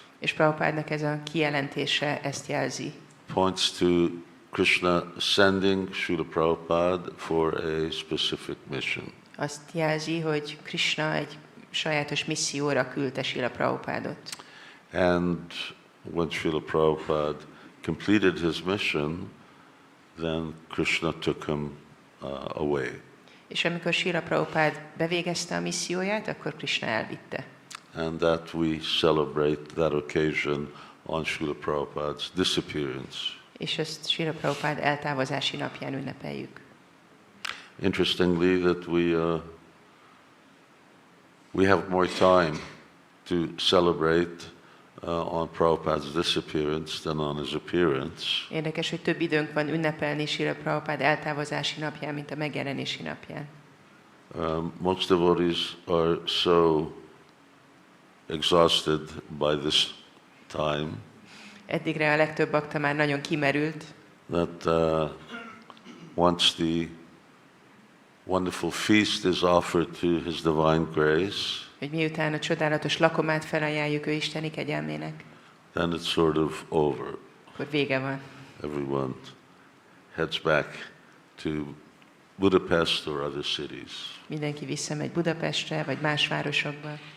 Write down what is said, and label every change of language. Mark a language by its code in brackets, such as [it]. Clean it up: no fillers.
[hu] És Prabhupádnak ez a kijelentése ezt jelzi. [en] Points to Krishna sending Srila Prabhupada for a specific mission. [hu] Azt jelzi, hogy Krishna egy sajátos misszióra küldte Srila Prabhupádot. [en] And when Srila Prabhupada completed his mission, then Krishna took him away. [hu] És amikor Srila Prabhupád bevégezte a misszióját, akkor Krishna elvitte. [en] And that we celebrate that occasion on Srila Prabhupada's disappearance. [hu] És ezt Srila Prabhupád eltávozási napján ünnepeljük. [en] Interestingly, that we have more time to celebrate on Prabhupada's disappearance than on his appearance. [hu] Érdekes, hogy több időnk van ünnepelni Srila Prabhupád eltávozási napján, mint a megjelenési napján. [en] Most devotees are so exhausted by this time [hu] Eddigre a legtöbb bakta már nagyon kimerült, [en] that once the wonderful feast is offered to His Divine Grace, [hu] hogy miután a csodálatos lakomát felajánljuk ő isteni kegyelmének, [en] then it's sort of over. [hu] akkor vége van. [en] Everyone heads back to Budapest or other cities. [hu] Mindenki visszamegy Budapestre, vagy más városokba.